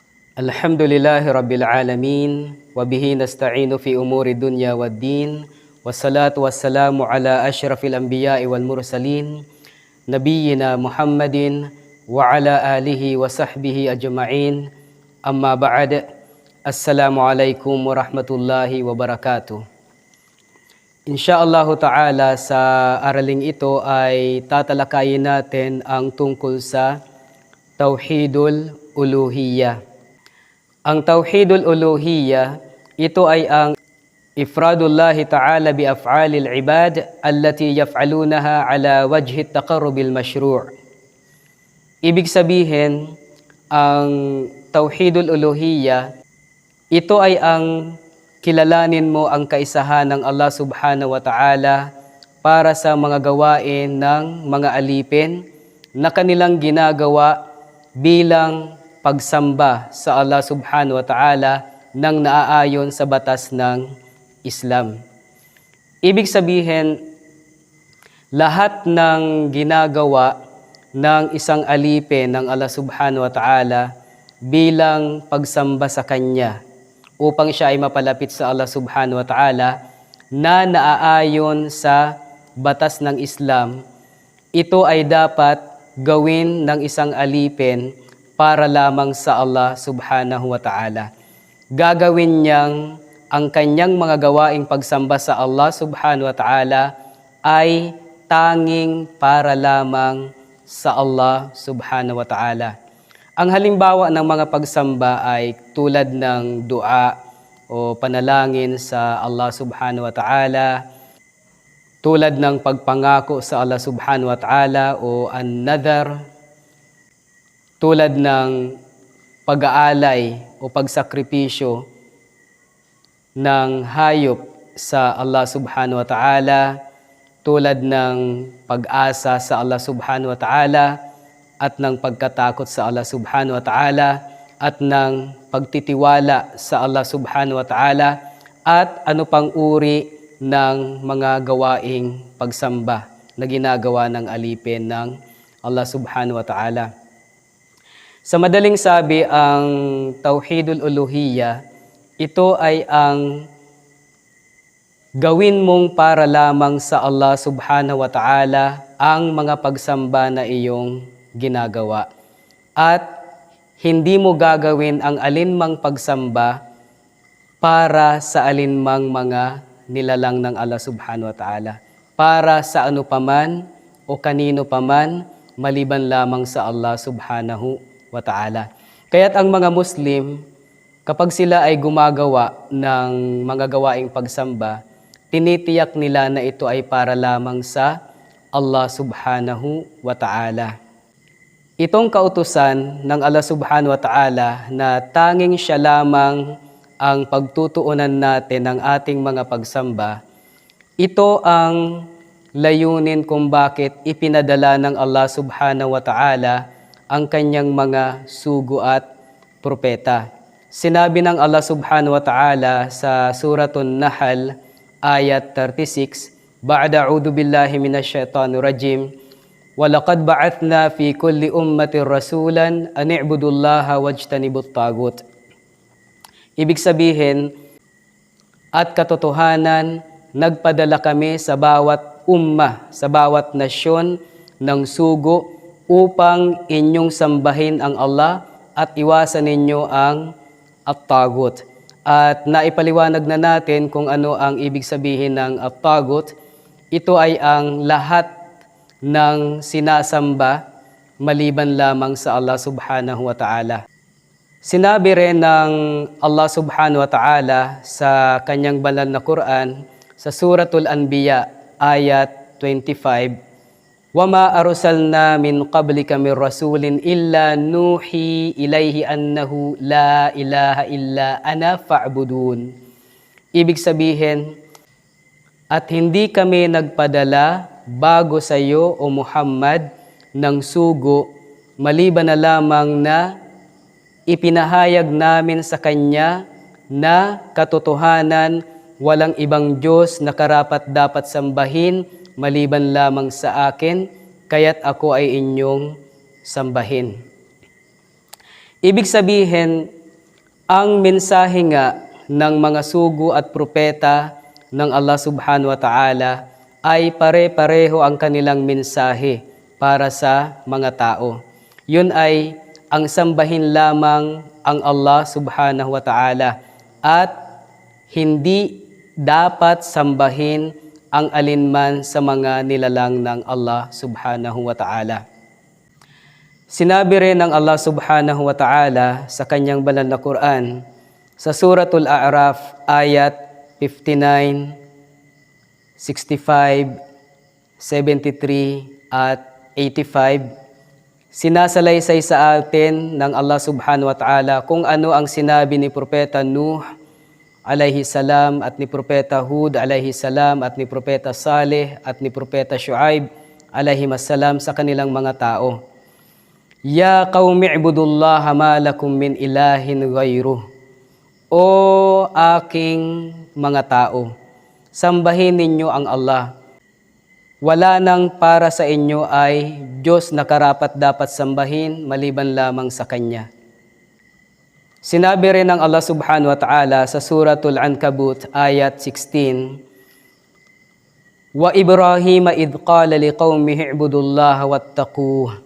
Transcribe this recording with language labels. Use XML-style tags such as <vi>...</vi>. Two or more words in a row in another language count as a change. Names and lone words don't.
<ar>الحمد لله رب العالمين، وبه نستعين على أمور الدنيا والدين، والصلاة والسلام على أشرف الأنبياء والمرسلين، نبينا محمد وعلى آله وصحبه أجمعين، أما بعد. السلام عليكم ورحمة الله وبركاته. إن شاء الله تعالى</ar> <tl>sa araling ito ay tatalakayin natin ang tungkol sa</tl> <ar>توحيد الألوهية. Ang توحيد الألوهية,</ar> <tl>ito ay ang</tl> <ar>إفراد الله تعالى بأفعال العباد التي يفعلونها على وجه التقرب المشروع'.</ar> <tl>Ibig sabihin, ang</tl> <ar>توحيد الألوهية,</ar> <tl>ito ay ang kilalanin mo ang kaisahan ng</tl> <ar>الله سبحانه وتعالى</ar> <tl>para sa mga gawain ng mga alipin na kanilang ginagawa bilang pagsamba sa</tl> <ar>الله سبحانه وتعالى</ar> <tl>nang naaayon sa batas ng Islam. Ibig sabihin, lahat ng ginagawa ng isang alipin ng</tl> <ar>الله سبحانه وتعالى</ar> <tl>bilang pagsamba sa Kanya upang siya ay mapalapit sa</tl> <ar>الله سبحانه وتعالى</ar> <tl>na naaayon sa batas ng Islam, ito ay dapat gawin ng isang alipin para lamang sa</tl> <ar>الله سبحانه وتعالى.</ar> <tl>Gagawin niyang ang kanyang mga gawaing pagsamba sa</tl> <ar>الله سبحانه وتعالى</ar> <tl>ay tanging para lamang sa</tl> <ar>الله سبحانه وتعالى.</ar> <tl>Ang halimbawa ng mga pagsamba ay tulad ng dua o panalangin sa</tl> <ar>الله سبحانه وتعالى,</ar> <tl>tulad ng pagpangako sa</tl> <ar>الله سبحانه وتعالى</ar> <tl>o an-nadhar, tulad ng pag-aalay o pagsakripisyo ng hayop sa</tl> <ar>الله سبحانه وتعالى,</ar> <tl>tulad ng pag-asa sa</tl> <ar>الله سبحانه وتعالى,</ar> <tl>at ng pagkatakot sa</tl> <ar>الله سبحانه وتعالى,</ar> <tl>at ng pagtitiwala sa</tl> <ar>الله سبحانه وتعالى,</ar> <tl>at ano pang uri ng mga gawaing pagsamba na ginagawa ng alipin ng</tl> <ar>الله سبحانه وتعالى.</ar> <tl>Sa madaling sabi, ang</tl> <ar>توحيد الألوهية,</ar> <tl>ito ay ang gawin mong para lamang sa</tl> <ar>الله سبحانه وتعالى</ar> <tl>ang mga pagsamba na iyong ginagawa. At hindi mo gagawin ang alinmang pagsamba para sa alinmang mga nilalang ng</tl> <ar>الله سبحانه وتعالى,</ar> <tl>para sa ano paman o kanino paman maliban lamang sa</tl> <ar>الله سبحانه وتعالى.</ar> <tl>Kaya't ang mga Muslim, kapag sila ay gumagawa ng mga gawaing pagsamba, tinitiyak nila na ito ay para lamang sa</tl> <ar>الله سبحانه وتعالى.</ar> <tl>Itong kautusan ng</tl> <ar>الله سبحانه وتعالى</ar> <tl>na tanging siya lamang ang pagtutuunan natin ng ating mga pagsamba, ito ang layunin kung bakit ipinadala ng</tl> <ar>الله سبحانه وتعالى</ar> <tl>ang kanyang mga sugo at propeta. Sinabi ng</tl> <ar>الله سبحانه وتعالى sa Suratun Nahl ayat 36, بعد أعوذ بالله من الشيطان الرجيم, وَلَقَدْ بَعَثْنَا فِي كُلِّ أُمَّةٍ رَسُولًا أَنِ اعْبُدُوا اللَّهَ وَاجْتَنِبُوا الطَّاغُوتَ.</ar> <tl>Ibig sabihin, at katotohanan, nagpadala kami sa bawat ummah, sa bawat nasyon ng sugo upang inyong sambahin ang Allah at iwasan ninyo ang at-taghut. At naipaliwanag na natin kung ano ang ibig sabihin ng at-taghut. Ito ay ang lahat ng sinasamba maliban lamang sa</tl> <ar>الله سبحانه وتعالى.</ar> <tl>Sinabi rin ng</tl> <ar>الله سبحانه وتعالى</ar> <tl>sa kanyang banal na Quran sa Suratul Anbiya ayat 25,</tl> <ar>وَمَا أَرْسَلْنَا مِنْ قَبْلِكَ مِنْ رَسُولٍ إِلَّا نُوحِي إِلَيْهِ أَنَّهُ لَا إِلَهَ إِلَّا أَنَا فَاعْبُدُونِ.</ar> <tl>Ibig sabihin, at hindi kami nagpadala bago sa iyo, O Muhammad, ng sugo, maliban na lamang na ipinahayag namin sa Kanya na katotohanan, walang ibang Diyos na karapat-dapat sambahin maliban lamang sa akin, kaya't ako ay inyong sambahin. Ibig sabihin, Ang mensahe nga ng mga sugo at propeta ng</tl> <ar>الله سبحانه وتعالى</ar> <tl>ay pare-pareho ang kanilang mensahe para sa mga tao. Yun ay ang sambahin lamang ang</tl> <ar>الله سبحانه وتعالى</ar> <tl>at hindi dapat sambahin ang alinman sa mga nilalang ng</tl> <ar>الله سبحانه وتعالى.</ar> <tl>Sinabi rin ng</tl> <ar>الله سبحانه وتعالى</ar> <tl>sa kanyang banal na Quran sa Suratul A'raf ayat 59, 65, 73 at 85, sinasalaysay sa atin ng</tl> <ar>الله سبحانه وتعالى</ar> <tl>kung ano ang sinabi ni Propeta Nuh</tl> <ar>عليه السلام</ar> <tl>at ni Propeta Hud</tl> <ar>عليه السلام</ar> <tl>at ni Propeta Saleh at ni Propeta Shu'aib</tl> <ar>عليه السلام</ar> <tl>sa kanilang mga tao.</tl> <ar>يا قوم اعبدوا الله ما لكم من إله غيره.</ar> <tl>O aking mga tao, sambahin ninyo ang Allah. Wala nang para sa inyo ay Diyos na karapat dapat sambahin maliban lamang sa Kanya. Sinabi rin ng</tl> <ar>الله سبحانه وتعالى sa Suratul Ankabut ayat 16, وإبراهيم إذ قال لقومه اعبدوا الله واتقوه.</ar>